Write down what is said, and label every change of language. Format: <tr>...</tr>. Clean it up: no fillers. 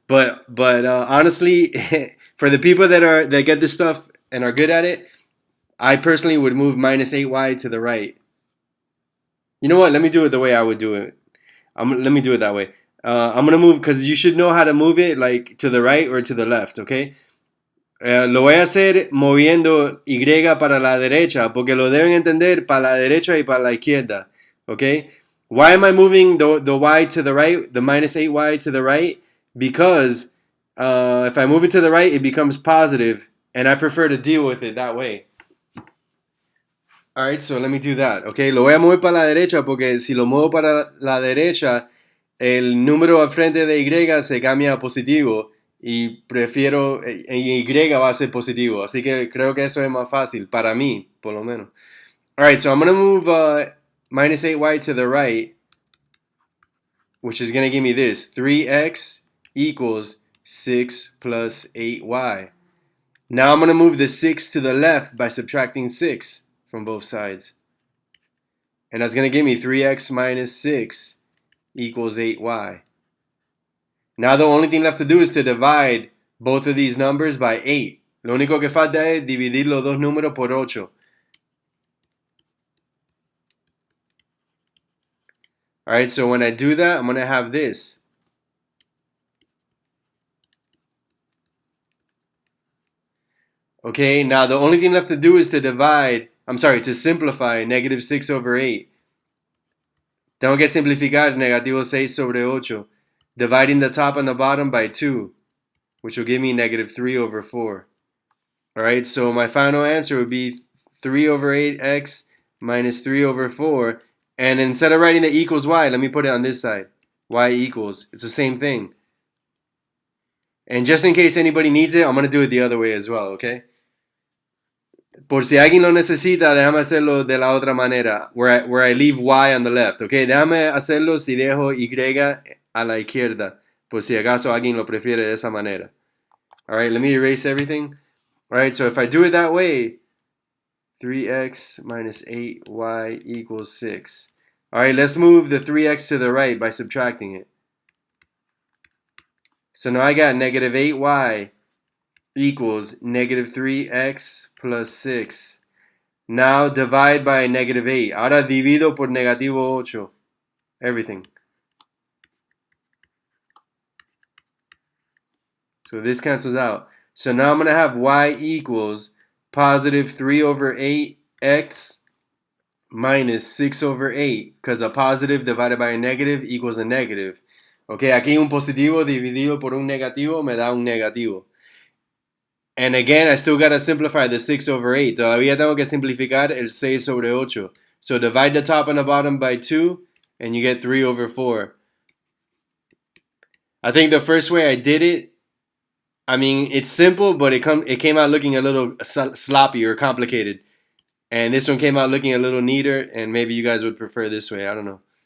<en>But honestly, for the people that get this stuff and are good at it, I personally would move minus 8y to the right. You know what? Let me do it the way I would do it. Let me do it that way. I'm gonna move because you should know how to move it, like to the right or to the left, okay?</en> <es>Lo voy a hacer moviendo y para la derecha, porque lo deben entender para la derecha y para la izquierda, okay?</es> <en>Why am I moving the y to the right, the minus 8y to the right? Because if I move it to the right, it becomes positive, and I prefer to deal with it that way. Alright, so let me do that, okay?</en> <es>Lo voy a mover para la derecha porque si lo muevo para la derecha, el número al frente de y se cambia a positivo y prefiero, y va a ser positivo. Así que creo que eso es más fácil, para mí, por lo menos.</es> <en>Alright, so I'm going to move minus 8y to the right, which is going to give me this. 3x equals 6 plus 8y. Now I'm going to move the 6 to the left by subtracting 6 from both sides. And that's going to give me 3x minus 6 equals 8y. Now the only thing left to do is to divide both of these numbers by 8.</en> <es>Lo único que falta es dividir los dos números por 8.</es> <en>Alright, so when I do that, I'm going to have this. Okay, now the only thing left to do is to simplify negative 6 over 8.</en> <es>Tengo que simplificar negativo 6 sobre 8,</es> <en>dividing the top and the bottom by 2, which will give me negative 3 over 4. Alright, so my final answer would be 3 over 8x minus 3 over 4. And instead of writing the equals y, let me put it on this side. Y equals. It's the same thing. And just in case anybody needs it, I'm going to do it the other way as well, okay?</en> <es>Por si alguien lo necesita, déjame hacerlo de la otra manera,</es> <en>where I leave y on the left, okay?</en> <es>Déjame hacerlo si dejo y a la izquierda, por si acaso alguien lo prefiere de esa manera.</es> <en>Alright, let me erase everything. Alright, so if I do it that way, 3x minus 8y equals 6. Alright, let's move the 3x to the right by subtracting it. So now I got negative 8y equals negative 3x plus 6. Now divide by negative 8.</en> <es>Ahora divido por negativo 8.</es> <en>Everything. So this cancels out. So now I'm going to have y equals positive 3 over 8x minus 6 over 8. Because a positive divided by a negative equals a negative.</en> <es>Ok, aquí un positivo dividido por un negativo me da un negativo.</es> <en>And again, I still gotta simplify the 6 over 8.</en> <es>Todavía tengo que simplificar el 6 sobre 8.</es> <en>So divide the top and the bottom by 2, and you get 3 over 4. I think the first way I did it, I mean, it's simple, but it came out looking a little sloppy or complicated. And this one came out looking a little neater, and maybe you guys would prefer this way. I don't know.</en>